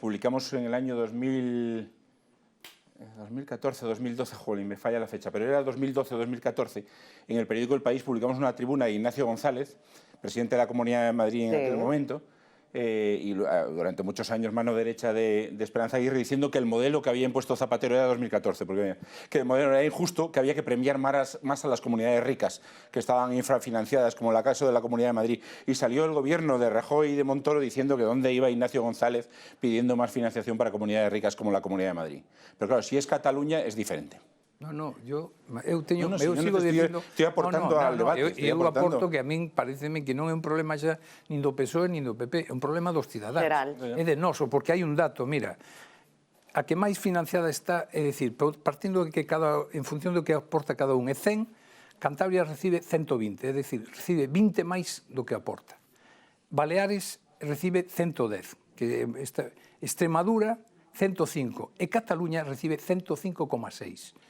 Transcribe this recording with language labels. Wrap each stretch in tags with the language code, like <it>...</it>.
<es>Publicamos en el año 2014, 2012, jolín, me falla la fecha, pero era 2012 o 2014, en el periódico El País publicamos una tribuna de Ignacio González, presidente de la Comunidad de Madrid en aquel momento, y durante muchos años mano derecha de Esperanza Aguirre, diciendo que el modelo que había impuesto Zapatero era 2014, porque que el modelo era injusto, que había que premiar más a las comunidades ricas, que estaban infrafinanciadas, como el caso de la Comunidad de Madrid. Y salió el gobierno de Rajoy y de Montoro diciendo que dónde iba Ignacio González pidiendo más financiación para comunidades ricas como la Comunidad de Madrid. Pero claro, si es Cataluña, es diferente.</es> <gl>Eu sigo dicindo...</gl> <es>Estoy aportando al debate.</es> <gl>Eu aporto que a min pareceme que non é un problema xa nin do PSOE nin do PP, é un problema dos cidadáns. É de noso, porque hai un dato, mira, a que máis financiada está, é dicir, partindo de que en función do que aporta cada un é 100, Cantabria recibe 120, é dicir, recibe 20 máis do que aporta. Baleares recibe 110, que Extremadura 105, e Cataluña recibe 105,6.</gl>